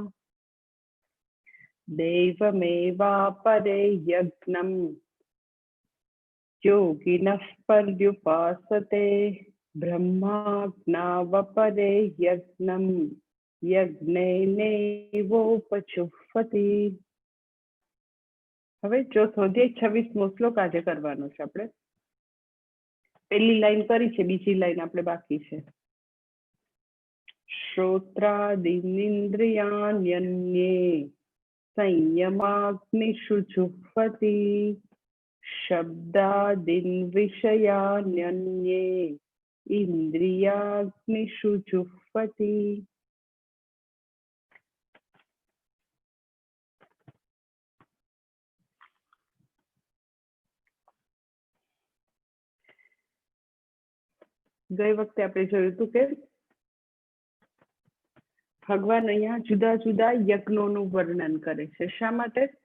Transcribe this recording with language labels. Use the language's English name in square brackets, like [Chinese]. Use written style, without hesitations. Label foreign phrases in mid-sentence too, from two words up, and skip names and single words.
[Sanskrit] देवमेवापरे यज्ञं योगिनः पर्युपासते ब्रह्माज्ञावपरे यज्ञं यज्ञेनैवोपजुह्वति। [Gujarati] હવે ચોથો અધ્યાય 26મો શ્લોક આજે કરવાનો છે આપણે। પહેલી લાઈન કરી છે, બીજી લાઈન આપણે બાકી છે। [Sanskrit] શ્રોત્રાદીનિન્દ્રિયાણ્યન્યે संयमाग्निषु जुह्वति शब्दादीन् विषयान्यन्ये इन्द्रियाग्निषु जुह्वति। [Gujarati] ગઈ વખતે આપણે જોયું હતું કે ભગવાન અહીંયા જુદા જુદા યજ્ઞોનું વર્ણન કરે છે। શા માટે?